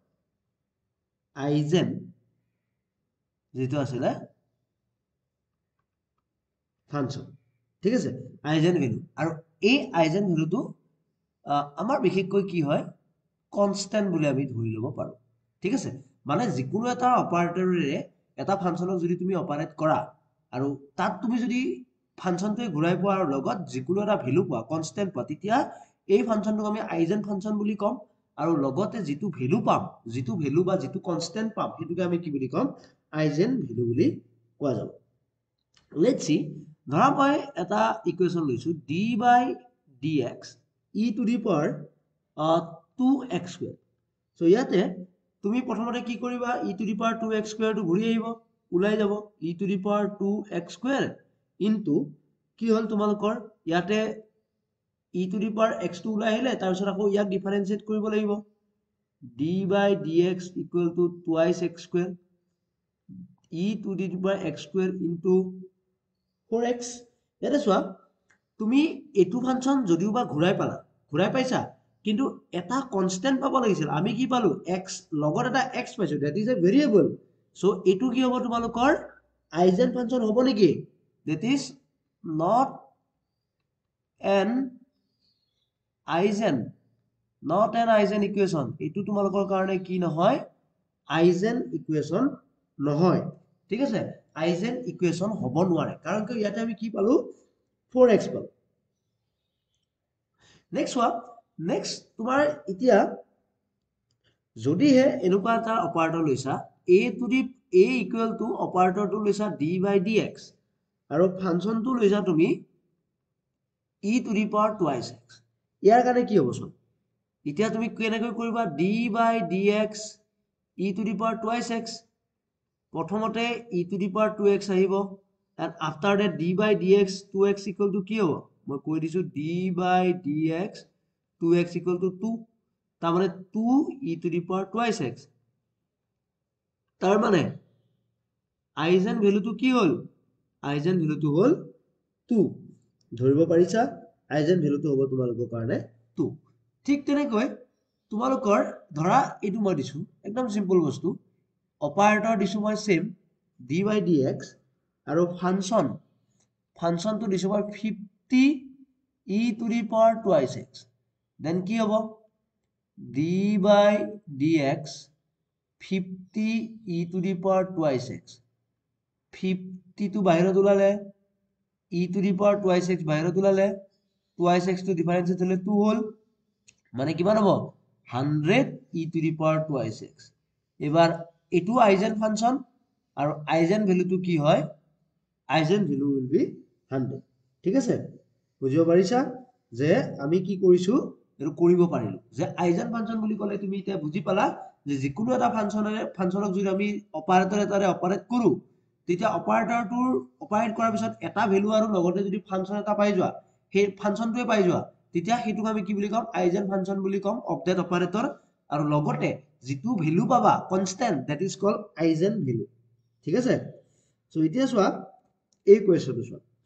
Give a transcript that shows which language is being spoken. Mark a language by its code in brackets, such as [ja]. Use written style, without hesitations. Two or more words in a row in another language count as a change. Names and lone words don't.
[as] আইজেন যেটো আছে ফাংচন ঠিক আছে আইজেন ভ্যালু আৰু এই আইজেন ভ্যালুটো আমাৰ বিশেষকৈ কি হয় কনষ্টেন্ট বুলি আমি ধৰি লব পাৰো ঠিক আছে মানে যিকোনো এটা অপাৰেটৰেৰে এটা ফাংচনক যদি তুমি অপাৰেট কৰা আৰু তাত তুমি যদি ফাংচনটোৱে ঘূৰাই পোৱা আৰু লগত যিকোনো এটা ভ্যালু পোৱা কনষ্টেন্ট পোৱা তেতিয়া এই ফাংচনটোক আমি আইজেন ফাংচন বুলি কম আৰু লগতে যিটো ভ্যালু পাম যিটো ভ্যালু বা যিটো কনষ্টেন্ট পাম হেতুকে আমি কি বুলি কম [en] eigen value [as] বুলি কোৱা যাব [en] let's see [as] ধৰা মই এটা ইকুৱেশ্যন লৈছো [en] d by dx e to the power 2x square [as] so ইয়াতে তুমি প্ৰথমতে কি কৰিবা [en] e to the power 2x square [as] টো ঘূৰি আহিব ওলাই যাব [en] e to the power 2x square into [as] কি হ'ল তোমালোকৰ ইয়াতে [en] e to the power x [as] টো ওলাই আহিলে তাৰ পিছত আকৌ ইয়াক ডিফাৰেন্সিয়েট কৰিব লাগিব [en] d by dx equal to twice x square e to the power x square into 4x [as] ইয়াতে চোৱা তুমি এটো ফাংচন যদিও বা ঘূৰাই পাইছা কিন্তু এটা কনষ্টেন্ট পাব লাগিছিল আমি কি পালো x লগত এটা x পাইছো [en] that is a variable so [as] এটো কি হ'ব তোমালোকৰ [en] eigen function [as] হ'ব নেকি [en] that is not an eigen equation [as] এটো তোমালোকৰ কাৰণে কি নহয় [en] eigen equation [as] নহয় ঠিক আছে [en] eigen equation [as] হ'ব নোৱাৰে কাৰণ কি ইয়াতে আমি কি পালো 4x পালো নেক্সট তোমাৰ এতিয়া যদিহে এনেকুৱা এটা অপাৰেটৰ লৈছা [en] a to the a equal to [as] অপাৰেটৰটো লৈছা [en] d by dx [as] আৰু ফাংচনটো লৈছা তুমি [en] e to the power twice x [as] ইয়াৰ কাৰণে কি হ'ব চোন এতিয়া তুমি কেনেকৈ কৰিবা [en] d by dx e to the power twice x [as] প্ৰথমতে [en] e to the power 2x [as] আহিব [en] and after that d by dx 2x equal to [as] কি হ'ব মই কৈ দিছো [en] d by dx 2x equal to 2 [as] তাৰ মানে [en] 2 e to the power twice x [as] তাৰ মানে আইজেন ভ্যালুটো কি হ'ল আইজেন ভ্যালুটো হ'ল 2 ধৰিব পাৰিছা আইজেন ভ্যালুটো হ'ব তোমালোকৰ কাৰণে 2 ঠিক তেনেকৈ তোমালোকৰ ধৰা এইটো মই দিছো একদম সিম্পল বস্তু অপাৰেটৰ দিছো মই সেম [en] d by dx [as] আৰু ফাংচনটো দিছো মই [en] 50 e to the power twice x then [as] কি হ'ব [en] d by dx 50 e to the power twice x [as] 50 টো বাহিৰত ওলালে [en] e to the power twice x [as] বাহিৰত ওলালে [en] twice x [as] টো ডিফাৰেন্সিয়েট হলে 2 হ'ল মানে কিমান হ'ব [en] 100 e to the power twice x [as] এবাৰ এটো [en] eigen function [as] আৰু আইজেন ভ্যালুটো কি হয় [en] eigen value will be 100 [as] ঠিক আছে বুজিব পাৰিছা যে আমি কি কৰিছো এটো কৰিব পাৰিলো যে [en] eigen function [as] বুলি ক'লে তুমি এতিয়া বুজি পালা যে যিকোনো এটা ফাংচনক যদি আমি অপাৰেটৰ এটাৰে অপাৰেট কৰো তেতিয়া অপাৰেটৰটোৰ অপাৰেট কৰাৰ পিছত এটা ভ্যালু আৰু লগতে যদি ফাংচন এটা পাই যোৱা সেই ফাংচনটোৱে পাই যোৱা তেতিয়া হেতুক আমি কি বুলি কম [en] eigen function [as] বুলি কম [en] of that operator [as] আৰু লগতে যিটো ভ্যালু পাবা কনষ্টেন্ট [en] that is called eigen value [as] ঠিক আছে সো এতিয়া চোৱা এই কোৱেশ্চনটো চোৱা